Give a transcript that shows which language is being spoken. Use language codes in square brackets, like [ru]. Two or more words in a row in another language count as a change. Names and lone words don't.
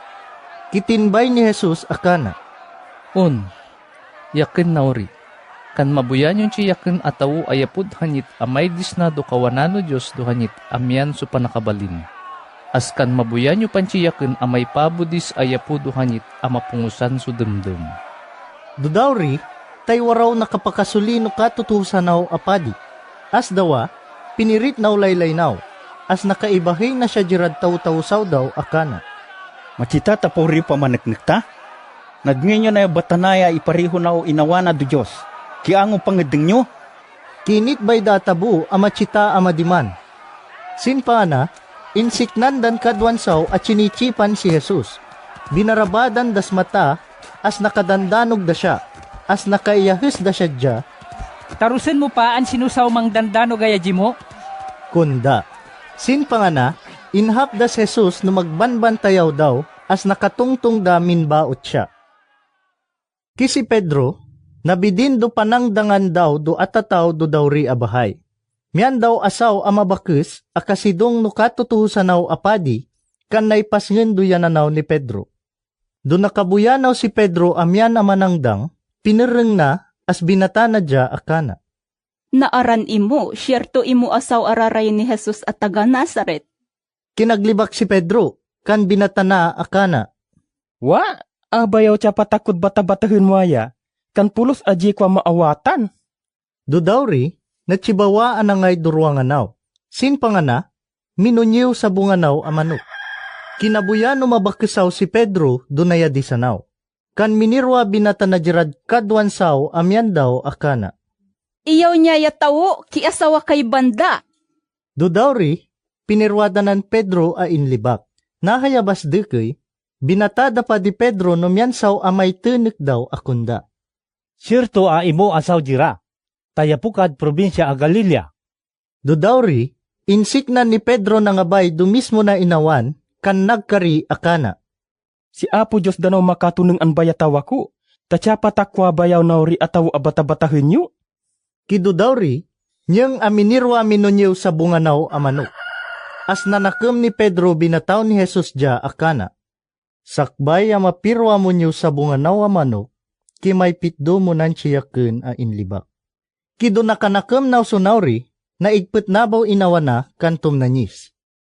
[ivv] Kitinbay ni Jesus akana. Yakin nauri. Kan mabuyan yung yakin ataw ayapud hanyit amay disnado kawanano Diyos do hanyit amyan so panakabalin. As kan mabuyan yung panchiyakin amay pabudis ayapud do hanyit amapungusan so demdem. Dudawri, taywaraw nakapakasulino katutusan naw apadi. As dawa, pinirit naw laylay naw. As nakaibahay na siya jirad taw-tawsaw daw akana. Macita tapaw rin pamaneknek ta? Nagninyo na batanaya ipariho na o inawana do Diyos. Kiango pangedeng nyo? Kinit bay databu amachita amadiman. Sin pa na, insiknan dan kadwansaw at chinichipan si Jesus. Binarabadan das mata, as nakadandanog da siya, as nakaiyahis da siya dya, Tarusen mo pa ang sinusaw mang dandano gaya mo? kunda. Sin pa nga na, inhap das Jesus no magbanbantayaw daw, as nakatungtung da minbaot siya. Kisi Pedro, nabidin do panangdangan daw do atataw do dawri abahay. Miyan daw asaw amabakes akasidong no katutuhusanaw apadi kan naipasngen do yananaw ni Pedro. Do nakabuyanaw si Pedro amyan amanangdang, pinireng na as binata na dya akana. Naaran imo, syerto imo asaw araray ni Jesus at taga Nazaret. Kinaglibak si Pedro, kan binata na akana. Wa, abayaw siya patakot bata-batahin mo aya, kan pulos aji kwa maawatan. Do dawri, natsibawa anangay duruanganaw. Sin pangana, minunyiw sa bunganaw amanok. Kinabuyan mabakisaw si Pedro dunaya di sanaw. Kan minirwa binata na jirad kadwansaw amyan daw akana. Iyaw niya yatawo, ki asawa kay banda. Do dawri, pinirwadanan Pedro a inlibak. Nahayabas dekay, binatada pa di Pedro no miyansaw amay tunik daw akunda. Sirto a imo asaw jira, tayapukad probinsya a Galilea. Do dawri, insiknan ni Pedro na ngabay dumismo na inawan, kan nagkari akana. Si Apo Diyos danaw makatuneng an bayatawa ko, tatya patakwa bayaw nauri ataw abata-batahin nyo. Kido dawri, niyang aminirwa minunyew sa bunganaw amanok. As nanakam ni Pedro binataw ni Jesus dya akana. Sakbay a mapirwa mo niyo sa bunganaw amanok, kimay pitdo mo nan siyaken a inlibak. Kido nakanakam naw sunawri, naigpet nabaw inawana kantom nanyis.